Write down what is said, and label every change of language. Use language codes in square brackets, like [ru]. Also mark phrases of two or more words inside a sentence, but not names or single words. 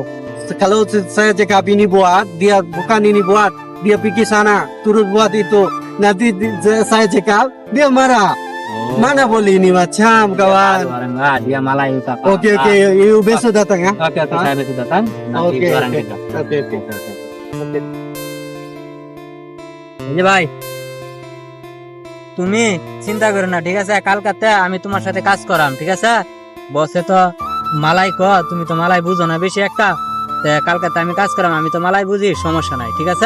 [ms] Kalau saya cakap ini buat, dia bukan ini buat. Dia pergi sana, turut buat itu. Nanti saya cakap, dia marah. Mana boleh ini macam kawan. Orang dia malah tak paham. Okey, you besok datang ya. Oke, saya besok datang. Nanti Okey, orang okey. kerja. Okey. [bn] এই যে ভাই, তুমি চিন্তা করো না, ঠিক আছে? কালকাতে আমি তোমার সাথে কাজ করাম, ঠিক আছে? বসে তো মালাই তুমি তো মালাই বুঝো না বেশি একটা। কালকাতে আমি কাজ করাম, আমি তো মালাই বুঝি, সমস্যা নাই, ঠিক আছে?